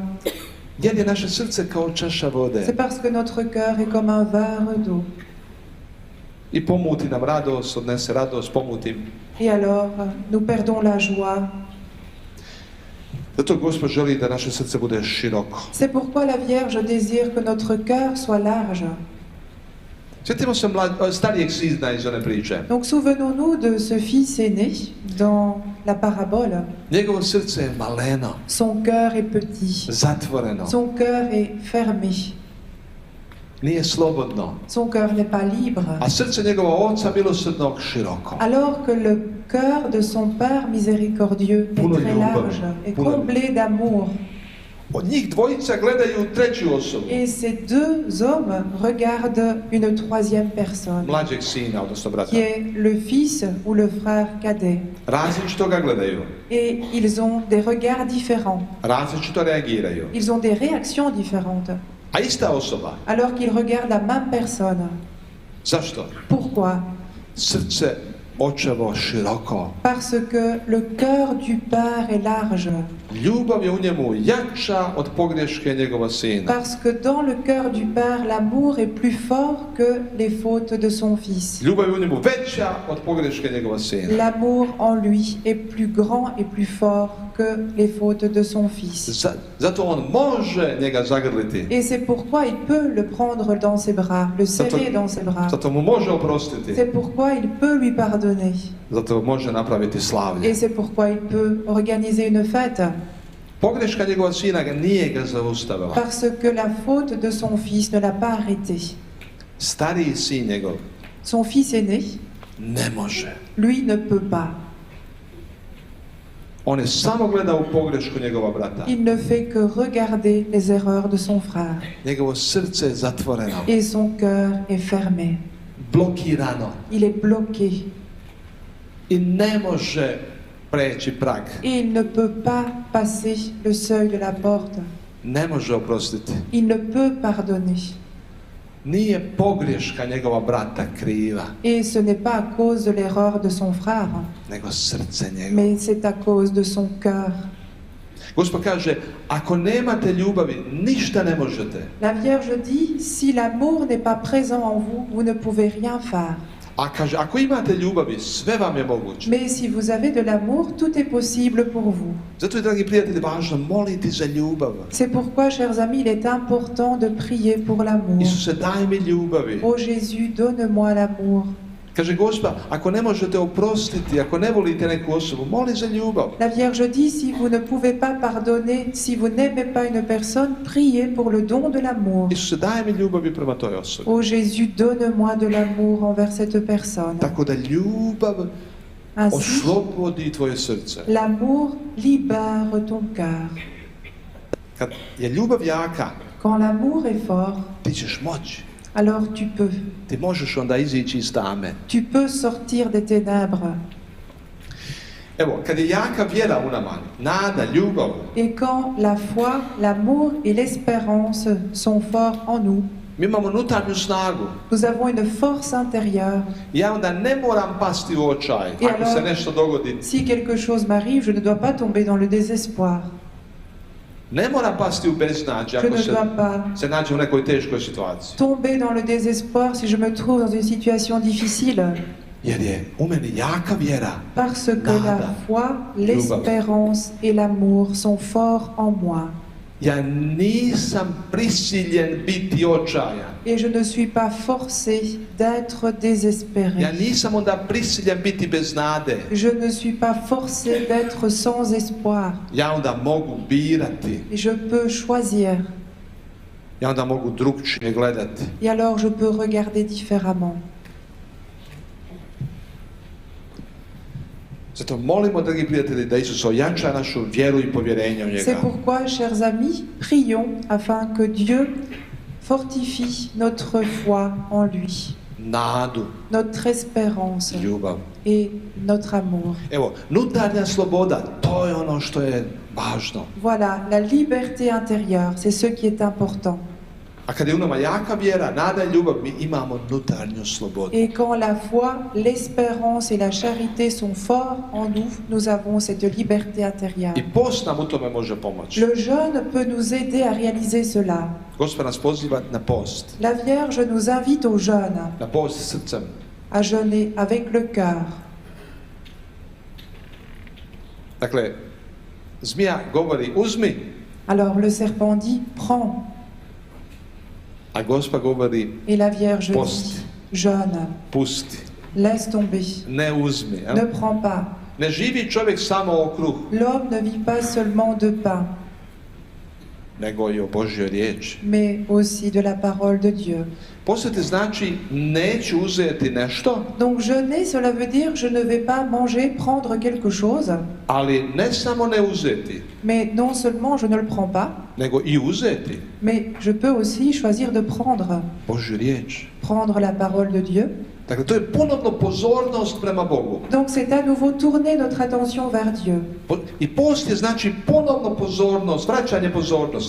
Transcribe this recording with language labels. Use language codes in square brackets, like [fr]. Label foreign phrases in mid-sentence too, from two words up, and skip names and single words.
[hr] Jer je naše srce kao čaša vode [fr] C'est parce que notre cœur est comme un verre d'eau. [hr] i pomuti nam radost, odnese radost, pomuti. [fr] Et alors, nous perdons la joie. [hr] Zato Gospod želi da naše srce bude široko. [fr] C'est pourquoi la Vierge désire que notre cœur soit large. [hr] Sjetimo se starijeg sina iz one priče. [fr] Donc souvenons-nous de ce fils aîné dans la parabole. [hr] Njegovo srce je maleno, [fr] Son cœur est petit, [hr] zatvoreno, [fr] son cœur est fermé, [hr] nije slobodno. [fr] son cœur n'est pas libre. [hr] A srce njegova oca milosrdnog široko. [fr] Alors que le cœur de son Père miséricordieux est très large et comblé d'amour. [hr] Od njih dvojica gledaju treću osobu, [fr] Et ces deux hommes regardent une troisième personne, [hr] mlađeg sina, odnosno brata. [fr] qui est le fils ou le frère cadet. [hr] Različito ga gledaju, [fr] Et ils ont des regards différents, [hr] različito reagiraju. [fr] ils ont des réactions différentes, [hr] A ista osoba. [fr] alors qu'ils regardent la même personne. [hr] Zašto? [fr] Pourquoi? [hr] Srce očevo široko. [fr] Parce que le cœur du Père est large, [hr] Ljubav je u njemu jača od pogreške njegova sina. [fr] parce que dans le cœur du Père, l'amour est plus fort que les fautes de son Fils. [hr] Ljubav je u njemu veća od pogreške njegova sina. [fr] L'amour en lui est plus grand et plus fort que les fautes de son Fils. [hr] Zato on može njega zagrliti. [fr] Et c'est pourquoi il peut le prendre dans ses bras, le serrer dans ses bras. [hr] Zato mu može oprostiti. [fr] C'est pourquoi il peut lui pardonner. [hr] Zato može napraviti slavlje. [fr] Et c'est pourquoi il peut organiser une fête. [hr] Pogreška njegova sina nije ga zaustavila. [fr] Parce que la faute de son fils ne l'a pas arrêté. [hr] Stariji sin njegov [fr] Son fils aîné, [hr] ne može. [fr] lui, ne peut pas. [hr] On je samo gleda u pogrešku njegova brata. [fr] Il ne fait que regarder les erreurs de son frère. [hr] Njegovo srce je zatvoreno, [fr] Et son cœur est fermé. [hr] blokirano [fr] Il est bloqué. [hr] i ne može preći prag. [fr] Et il ne peut pas passer le seuil de la porte. [hr] Ne može oprostiti. [fr] Il ne peut pardonner. [hr] Nije pogreška njegova brata kriva, [fr] Et ce n'est pas à cause de l'erreur de son frère, [hr] nego srce njegovo. [fr] mais c'est à cause de son cœur. [hr] Gospod kaže, ako nemate ljubavi, ništa ne možete. [fr] La Vierge dit, si l'amour n'est pas présent en vous, vous ne pouvez rien faire. [hr] A kaže, ako imate ljubavi, sve vam je moguće. [fr] Mais si vous avez de l'amour, tout est possible pour vous. [hr] Zato je, dragi prijatelji, važno moliti za ljubav. [fr] C'est pourquoi, chers amis, il est important de prier pour l'amour. [hr] Isuse, daj mi ljubavi. [fr] Ô Jésus, donne-moi l'amour. [hr] Kaže Gospod, ako ne možete oprostiti, ako ne volite neku osobu, moli za ljubav. [fr] La Vierge dit, si vous ne pouvez pas pardonner, si vous n'aimez pas une personne, priez pour le don de l'amour. [hr] Isuse, daj mi ljubavi prema toj osobi. [fr] Ô Jésus, donne-moi de l'amour envers cette personne. [hr] Tako da ljubav [fr] Ainsi, [hr] oslobodi tvoje srce. [fr] l'amour libère ton cœur. [hr] Kad je ljubav jaka, [fr] Quand l'amour est fort, [hr] ti ćeš moći. [fr] alors tu peux. [hr] Ti možeš onda izići iz tame. [fr] Tu peux sortir des ténèbres. [hr] Evo, kad je jaka vjera u nama, nada, ljubav, [fr] Et quand la foi, l'amour et l'espérance sont forts en nous, [hr] mi imamo unutarnju snagu. [fr] nous avons une force intérieure. [hr] Ja onda ne moram pasti u očaj I ako se [fr] alors, [hr] nešto dogodi. [fr] Si quelque chose m'arrive, je ne dois pas tomber dans le désespoir. [hr] Ne moram pasti u beznađe [fr] Je [hr] ako [fr] ne dois pas [hr] se nađe u nekoj teškoj situaciji. [fr] tomber dans le désespoir si je me trouve dans une situation difficile. [hr] Jer je u meni jaka vjera. [fr] Parce que la foi, l'espérance et l'amour sont forts en moi. [hr] Ja nisam prisiljen biti očajan. [fr] Et je ne suis pas forcé d'être désespéré. [hr] Ja nisam onda prisiljen biti bez nade. [fr] Je ne suis pas forcé d'être sans espoir. [hr] Ja onda mogu birati. [fr] Et je peux choisir. [hr] Ja onda mogu drugčije gledati. [fr] Et alors je peux regarder différemment. [hr] Zato molimo, dragi prijatelji, da Isus ojača našu vjeru i povjerenje u [fr] C'est [hr] njega. [fr] pourquoi, chers amis, prions afin que Dieu fortifie notre foi en lui, [hr] Nadu, [fr] notre espérance [hr] ljubav. [fr] et notre amour. [hr] Evo, unutarnja sloboda, to je ono što je važno. [fr] Voilà, la liberté intérieure, c'est ce qui est important. [hr] A kad je u nama jaka vjera, nada i ljubav, mi imamo unutarnju slobodu. [fr] Et quand la foi, l'espérance et la charité sont forts en nous, nous avons cette liberté intérieure. [hr] I post nam u tome može pomoći. [fr] Le jeûne peut nous aider à réaliser cela. [hr] Gospod nas poziva na post. [fr] La Vierge nous invite au jeûne, [hr] Na post srcem. [fr] à jeûner avec le cœur. [hr] Dakle, zmija govori uzmi, [fr] Alors le serpent dit prends, [hr] a Gospa govori [fr] et la Vierge [hr] Poste. [fr] dit jeûne, [hr] pusti, [fr] laisse tomber, [hr] ne uzmi. [fr] ne prends pas. [hr] Ne živi čovjek samo o kruhu, [fr] L'homme ne vit pas seulement de pain, [hr] nego i o Božjoj riječi. [fr] mais aussi de la parole de Dieu. [hr] Postati znači neću uzeti nešto, [fr] Donc jeûner, cela veut dire je ne vais pas manger, prendre quelque chose, [hr] ali ne samo ne uzeti, [fr] mais non seulement je ne le prends pas, [hr] nego i uzeti [fr] mais je peux aussi choisir de prendre. [hr] Božju riječ. [fr] Prendre la parole de Dieu. [hr] Dakle, to je ponovno pozornost prema Bogu. [fr] Donc c'est à nouveau tourner notre attention vers Dieu. [hr] I post je znači ponovno pozornost, vraćanje pozornosti.